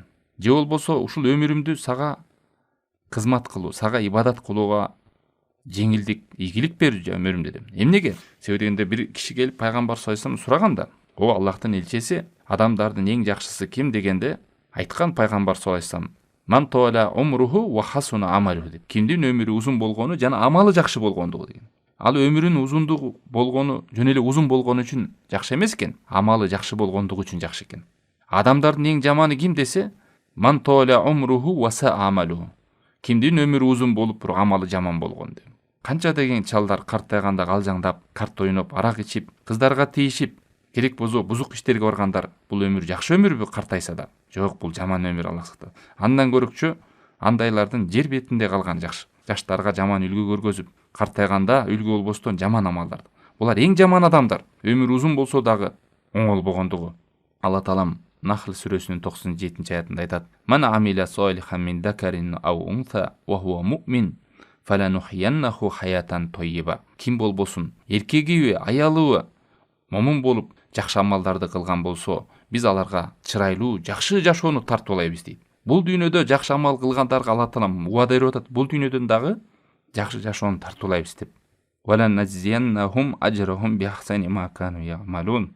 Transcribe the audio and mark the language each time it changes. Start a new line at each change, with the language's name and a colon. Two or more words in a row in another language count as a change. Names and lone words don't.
Kyrgyz: Же болбосо ушул өмүрүмдү сага кызмат кылуу, сага ибадат кылууга жеңилдик, ийгилик берүү өмүрүмдө деп. Эмнеге? Себеби дегенде бир киши келип пайгамбар
Arabic: صلى الله عليه وسلم
Kyrgyz: сураганда, о Аллахтын элчиси, адамдардын эң жакшысы ким дегенде, айткан пайгамбар
Arabic: صلى الله عليه وسلم, من طال عمره وحسن عمله
Kyrgyz: деп. Кимдин өмүрү узун болгону жана амалы жакшы болгондугу деген. Ал өмүрүнүн узундугу болгону жөн эле узун болгону үчүн жакшы эмес экен, амалы жакшы болгондугу үчүн жакшы экен. Адамдардын эң жаманы ким десе,
Arabic: من طال عمره وساء عمله.
Kyrgyz: Кимдин өмүрү узун болуп, бирок амалы жаман болгон деп. Канча деген чалдар картайганда калжаңдап, карт ойноп, арак ичип, кыздарга тийишип, керек болсо бузук иштерге баргандар, бул өмүр жакшы өмүрбү картайса да? Жок, бул жаман өмүр, Аллах сактасын. Андан көрүкчү андайлардын жер бетинде калган жакшы. Жаштарга жаман үлгү көргөзүп, картайганда үлгү болбостон жаман амалдар. Булар эң жаман адамдар. Өмүр узун болсо дагы оңолбогондугу. Алла Таалам Нахл сүрөсүнүн 97 аятында айтат:
Arabic: "من عمل صالحا من ذكر أو أنثى وهو مؤمن فلنحيينه حياة طيبة."
Kyrgyz: Ким болбосун, эркегиби, аялыбы, момун болуп жакшы амалдарды кылган болсо, биз аларга чырайлуу, жакшы жашоону тартуулайбыз дейт. Бул дүйнөдө жакшы амал кылгандарга Алла Таалам убада берип атат. Бул дүйнөдөн дагы жакшы жашоону тартуулайбыз деп.
Arabic: "ولنجزينهم أجرهم بأحسن ما كانوا يعملون."